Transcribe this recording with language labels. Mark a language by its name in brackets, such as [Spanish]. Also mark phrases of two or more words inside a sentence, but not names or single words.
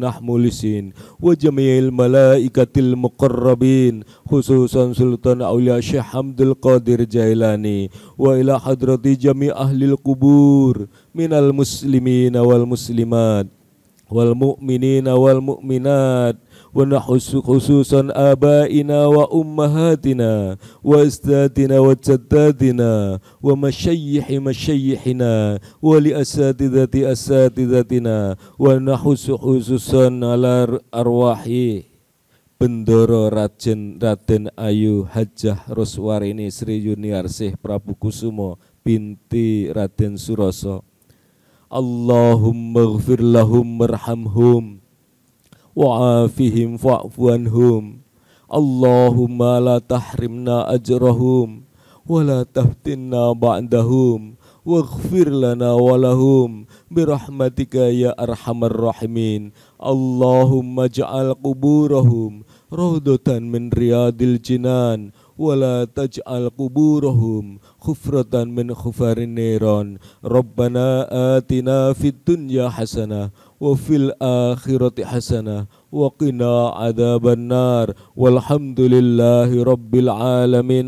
[Arabic] المخلصين وجميع الملائكة المقربين خصوصا سلطان أولياء الشيخ عبد القادر الجيلاني وإلى حضرة جميع أهل القبور من المسلمين والمسلمات والمؤمنين والمؤمنات ونحس خصوصا آبائنا وأمهاتنا وأستاذنا وجداتنا مشيحنا ولأساتذة أساتذتنا ونحس خصوصا على أرواح Bendoro Raden Ayu Hajah Roswarini Sri Yuniarsih Prabu Kusumo binti Raden Suroso. اللهم اغفر لهم وارحمهم وعافهم واعف عنهم. اللهم لا تحرمنا أجرهم ولا تفتنا بعدهم واغفر لنا ولهم برحمتك يا أرحم الراحمين. اللهم اجعل قبورهم روضة من رياض الجنان ولا تجعل قبورهم حفرة من حفر النيران. ربنا آتنا في الدنيا حسنة وفي الآخرة حسنة وقنا عذاب النار. والحمد لله رب العالمين.